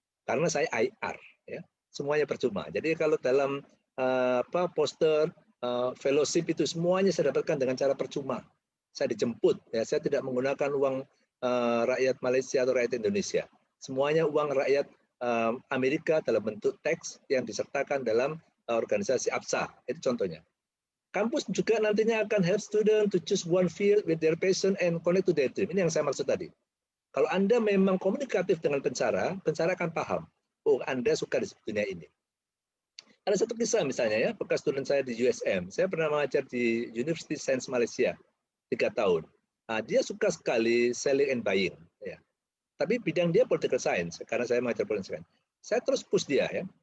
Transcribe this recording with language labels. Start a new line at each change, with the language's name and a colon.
Indonesian: Karena saya IR, ya, semuanya percuma. Jadi kalau dalam poster, fellowship itu semuanya saya dapatkan dengan cara percuma. Saya dijemput, ya, saya tidak menggunakan uang rakyat Malaysia atau rakyat Indonesia. Semuanya uang rakyat Amerika dalam bentuk teks yang disertakan dalam organisasi APSA. Itu contohnya. Kampus juga nantinya akan
English: help student to choose one field with their passion and connect to their dream.
Indonesian: Ini yang saya maksud tadi. Kalau Anda memang komunikatif dengan pencara akan paham, oh Anda suka di dunia ini. Ada satu kisah misalnya ya, bekas student saya di USM, saya pernah mengajar di University Science Malaysia 3 tahun. Nah, dia suka sekali
English: selling and buying.
Indonesian: Ya. Tapi bidang dia political science, karena saya mengajar political science. Saya terus push dia ya.